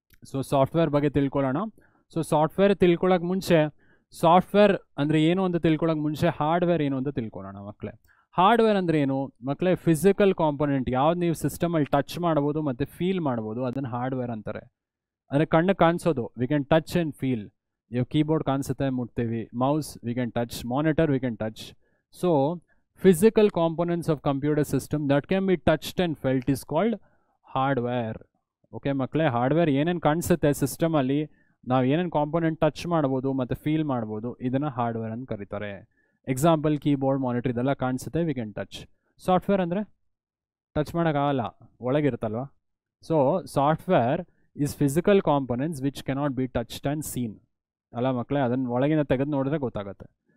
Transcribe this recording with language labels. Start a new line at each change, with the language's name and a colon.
Kannada: So software ಬಗ್ಗೆ ತಿಳ್ಕೊಳ್ಳೋಣ. So software ತಿಳ್ಕೊಳ್ಳೋಕೆ ಮುಂಚೆ, ಸಾಫ್ಟ್ವೇರ್ ಅಂದರೆ ಏನು ಅಂತ ತಿಳ್ಕೊಳ್ಳೋಕೆ ಮುಂಚೆ ಹಾರ್ಡ್ವೇರ್ ಏನು ಅಂತ ತಿಳ್ಕೊಳ್ಳೋಣ ಮಕ್ಕಳೇ. ಹಾರ್ಡ್ವೇರ್ ಅಂದರೆ ಏನು ಮಕ್ಕಳೇ, ಫಿಸಿಕಲ್ ಕಾಂಪೊನೆಂಟ್ ಯಾವ್ದು ನೀವು ಸಿಸ್ಟಮಲ್ಲಿ ಟಚ್ ಮಾಡ್ಬೋದು ಮತ್ತು ಫೀಲ್ ಮಾಡ್ಬೋದು, ಅದನ್ನು ಹಾರ್ಡ್ವೇರ್ ಅಂತಾರೆ. ಅಂದರೆ ಕಣ್ಣು ಕಾಣಿಸೋದು,
English: We can touch and feel.
Kannada: ಇವಾಗ ಕೀಬೋರ್ಡ್ ಕಾಣಿಸುತ್ತೆ, ಮುಟ್ತೀವಿ. Mouse
English: we can touch,
Kannada: monitor we can touch.
English: So physical components of computer system that can be touched and felt is called hardware.
Kannada: Okay ಮಕ್ಕಳೇ, hardware ಏನೇನು ಕಾಣಿಸುತ್ತೆ ಸಿಸ್ಟಮಲ್ಲಿ, ನಾವು ಏನೇನು component touch ಮಾಡ್ಬೋದು ಮತ್ತು feel ಮಾಡ್ಬೋದು, ಇದನ್ನು ಹಾರ್ಡ್ವೇರ್ ಅಂತ ಕರೀತಾರೆ. ಎಕ್ಸಾಂಪಲ್ ಕೀಬೋರ್ಡ್, ಮಾನಿಟರ್ ಇದೆಲ್ಲ ಕಾಣಿಸುತ್ತೆ,
English: We can touch.
Kannada: ಸಾಫ್ಟ್ವೇರ್ ಅಂದರೆ ಟಚ್ ಮಾಡೋಕ್ಕಾಗಲ್ಲ, ಒಳಗಿರುತ್ತಲ್ವ.
English: so software is physical components which cannot be touched and seen
Kannada: ಅಲ್ಲ ಮಕ್ಕಳೇ, ಅದನ್ನು ಒಳಗಿನ ತೆಗೆದು ನೋಡಿದ್ರೆ ಗೊತ್ತಾಗುತ್ತೆ.